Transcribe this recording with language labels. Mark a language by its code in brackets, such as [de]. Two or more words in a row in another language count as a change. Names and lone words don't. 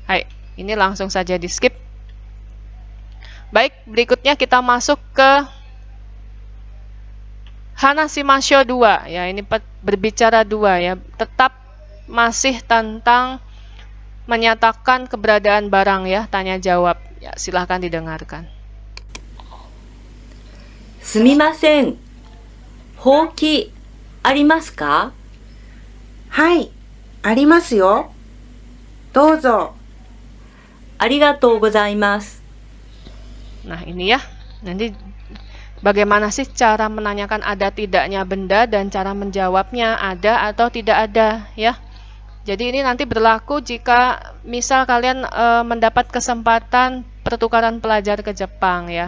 [id] Hai, ini langsung saja di skip. Baik, berikutnya kita masuk ke Hanashimasho 2 ya, ini berbicara 2 ya, tetap masih tentang menyatakan keberadaan barang ya, tanya jawab. Ya, silahkan didengarkan. [ja] すみません。ほうきありますか？はい、ありますよ。どうぞ。ありがとうございます。 [id] Nah, ini ya. Nanti bagaimana sih cara menanyakan ada tidaknya benda dan cara menjawabnya ada atau tidak ada ya. Jadi ini nanti berlaku jika misal kalian mendapat kesempatan pertukaran pelajar ke Jepang ya.